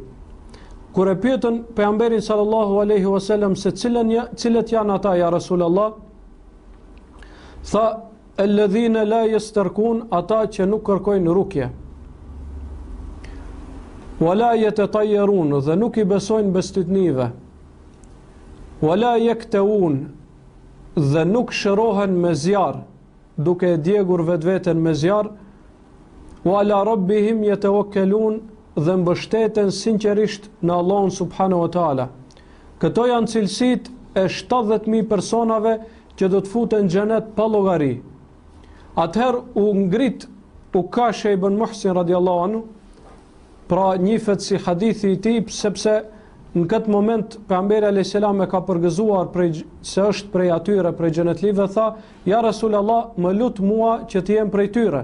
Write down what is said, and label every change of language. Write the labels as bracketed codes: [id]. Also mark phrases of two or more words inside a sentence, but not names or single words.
[sq] Kur e pyetën pejgamberin [ar] صلى الله عليه وسلم [sq] se cilët janë ata [ar] يا رسول الله, [sq] tha: [ar] "الذين لا يسترقون", [sq] ata që nuk kërkojnë rukje. [ar] "ولا يتطيرون", [sq] dhe nuk i besojnë bestytnive. [ar] "ولا يكتوون", [sq] dhe nuk shërohen me zjarr, duke e djegur vetveten me zjarr. [ar] "وعلى ربهم يتوكلون", [sq] dhe mbështeten sinqerisht në Allahun [ar] سبحانه وتعالى. [sq] Këto janë cilësitë e 70.000 personave që do të futen në xhenet pa llogari. Atëherë u ngrit Ukash ibn Muhsin [ar] رضي الله عنه, [sq] pra njihet si hadithi i tij, sepse në këtë moment pejgamberi [ar] عليه السلام [sq] e ka përgëzuar se është prej atyre, prej xhenetlive, tha: [ar] "يا رسول الله, [sq] më lut mua që të jem prej tyre."